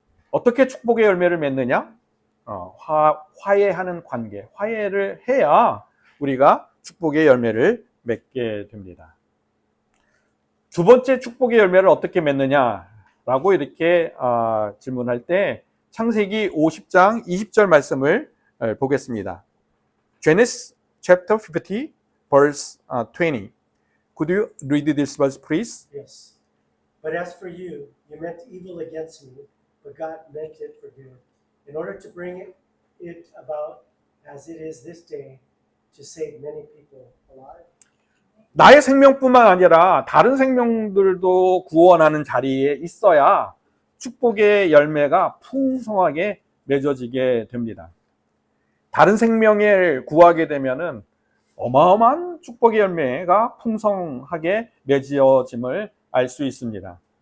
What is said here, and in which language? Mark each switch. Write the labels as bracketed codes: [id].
[ko] 어떻게 축복의 열매를 맺느냐? 화해하는 관계, 화해를 해야 우리가 축복의 열매를 맺게 됩니다. 두 번째 축복의 열매를 어떻게 맺느냐라고 이렇게 질문할 때 창세기 50장 20절 말씀을 보겠습니다. [en] Genesis chapter 50 verse 20. Could you read this verse, please? Yes. But as for you, you meant evil against me, but God meant it for good, in order to bring it about as it is this day, to save many people alive. [ko] 나의 생명뿐만 아니라 다른 생명들도 구원하는 자리에 있어야 축복의 열매가 풍성하게 맺어지게 됩니다. 다른 생명을 구하게 되면은 어마어마한 축복의 열매가 풍성하게 맺어짐을 알 수 있습니다.